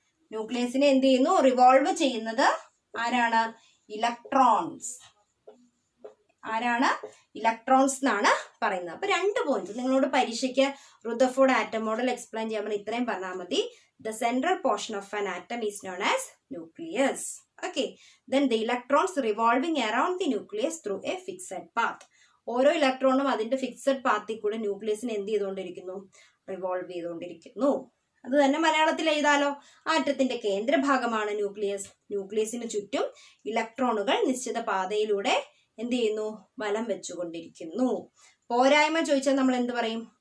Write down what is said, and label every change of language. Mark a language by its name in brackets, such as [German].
[Malayalam] ന്യൂക്ലിയസിനെ എന്ത് ചെയ്യുന്നു? റിവോൾവ് ചെയ്യുന്നത് ആരാണ്? ഇലക്ട്രോൺസ്. ആരാണ്? ഇലക്ട്രോൺസ് എന്നാണ് പറയുന്നത്. അപ്പൊ 2 പോയിന്റ്സ് നിങ്ങളോട് പരീക്ഷയ്ക്ക് റുദർഫോർഡ് ആറ്റം മോഡൽ എക്സ്പ്ലെയിൻ ചെയ്യാൻ ഇത്രയും പറഞ്ഞാൽ മതി. [English] The central portion of an atom is known as nucleus. Okay. Then the electrons revolving around the nucleus through a fixed path. [Malayalam] ഓരോ ഇലക്ട്രോണും അതിന്റെ ഫിക്സഡ് പാത്തിൽ കൂടെ ന്യൂക്ലിയസിനെ എന്ത് ചെയ്തുകൊണ്ടിരിക്കുന്നു? റിവോൾവ് ചെയ്തുകൊണ്ടിരിക്കുന്നു. അത് തന്നെ മലയാളത്തിൽ എഴുതാലോ. ആറ്റത്തിന്റെ കേന്ദ്രഭാഗമാണ് ന്യൂക്ലിയസ്. ന്യൂക്ലിയസിന് ചുറ്റും ഇലക്ട്രോണുകൾ നിശ്ചിത പാതയിലൂടെ എന്ത് ചെയ്യുന്നു? വലം വെച്ചുകൊണ്ടിരിക്കുന്നു. പോരായ്മ ചോദിച്ചാൽ നമ്മൾ എന്ത് പറയും?